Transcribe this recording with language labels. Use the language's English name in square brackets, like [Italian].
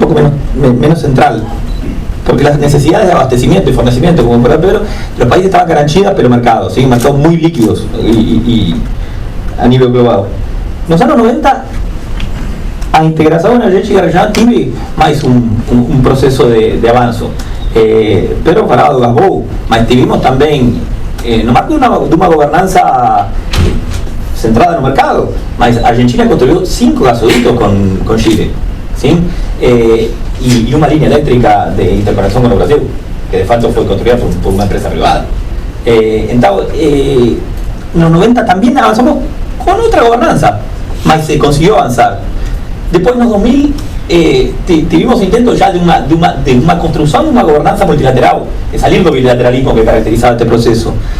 [Spanish] Un poco menos central, porque las necesidades de abastecimiento y fornecimiento, como por Pedro, los países estaban garantidas, pero mercados, ¿sí? Mercados muy líquidos y a nivel global. En los años 90 [Portuguese] a integração energética regional tive mais um processo de avanço. Pedro falava do gasbou, mas tivemos também, no marco de uma governança centrada no mercado, mas a Argentina construiu 5 gasodutos com Chile, sim? E uma linha elétrica de interconexão com o Brasil, que de fato foi construída por uma empresa privada. Então, nos 90 também avançamos com outra governança, mas se conseguiu avançar. [Spanish] Después, en los 2000, tuvimos intentos ya de una construcción de una gobernanza multilateral, de salir del bilateralismo que caracterizaba este proceso.